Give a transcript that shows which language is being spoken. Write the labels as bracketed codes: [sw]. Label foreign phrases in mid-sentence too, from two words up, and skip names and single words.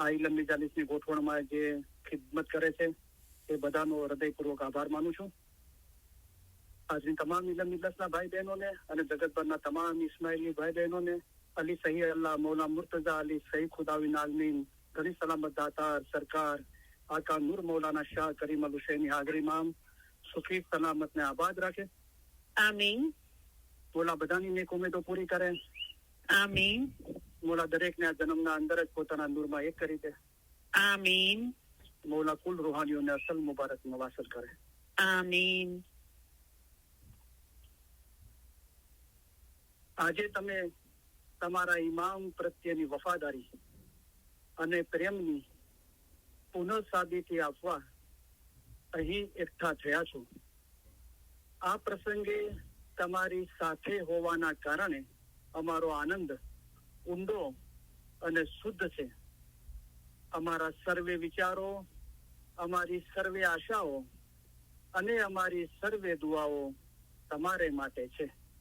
[gu] ઇલમની જાલીસની ગોઠવણમાં જે ખિદમત કરે છે એ બધાનો હૃદયપૂર્વક આભાર માનું છું હાજરીન તમામ ઇલમની દસના ભાઈ બહેનોને અને જગતભરના તમામ ઇસ્માઇલી ભાઈ બહેનોને અલી સહી અલ્લાહ મૌલા મુર્તઝા અલી સહી ખુદાવિન આલમીન ઘણી સલામત દાતાર સરકાર આકા નૂર મૌલાના શાહ કરીમ અલ હુસૈની હાજરી મામ સુખી સલામત ને આબાદ રખે આમીન મોલા બધાની નેક ઉમ્મીદો પૂરી કરે આમીન મોલા દરેક ને જન્મના અંદર જ પોતાના નૂર માં એક કરી દે આમીન મોલા કુલ રૂહાનીઓ ને અસલ મુબારક નવાસલ કરે આમીન આજે તમે તમારા ઇમામ પ્રત્યેની વફાદારી અને પ્રેમની પુનઃસાબિતી આપવા અહીં એકઠા થયા છો આ પ્રસંગે તમારી સાથે હોવાના કારણે અમારો આનંદ ઊંડો અને શુદ્ધ છે અમારા સર્વે વિચારો અમારી સર્વે આશાઓ અને અમારી સર્વે દુઆઓ તમારે માટે છે